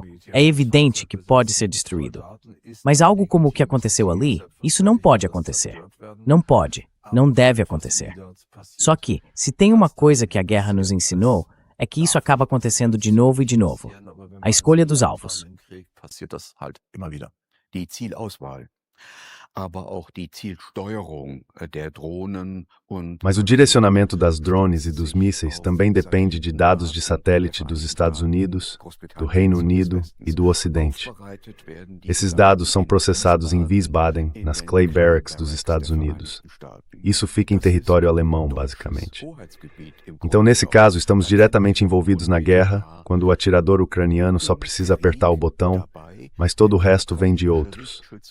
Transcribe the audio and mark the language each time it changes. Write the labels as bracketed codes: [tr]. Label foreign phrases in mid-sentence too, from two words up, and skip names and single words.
[pt] É evidente que pode ser destruído. Mas algo como o que aconteceu ali, isso não pode acontecer. Não pode. Não deve acontecer. Só que, se tem uma coisa que a guerra nos ensinou, é que isso acaba acontecendo de novo e de novo. A escolha dos alvos. [de] Die Zielauswahl, aber auch die Zielsteuerung der Drohnen und [pt] Mas o direcionamento das drones e dos mísseis também depende de dados de satélite dos Estados Unidos, do Reino Unido e do Ocidente. Esses dados são processados em Wiesbaden, nas Clay Barracks dos Estados Unidos. Isso fica em território alemão, basicamente. Então, nesse caso, estamos diretamente envolvidos na guerra, quando o atirador ucraniano só precisa apertar o botão, mas todo o resto vem de outros.